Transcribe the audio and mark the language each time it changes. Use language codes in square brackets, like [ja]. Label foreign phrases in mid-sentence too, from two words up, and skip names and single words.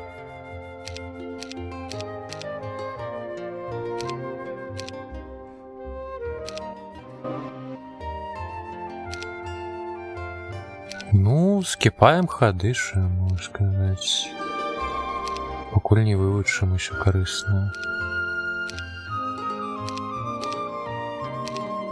[be] Ну, скіпаем хады, що я можу сказаць. Пакуль не вывучым усё карыснае.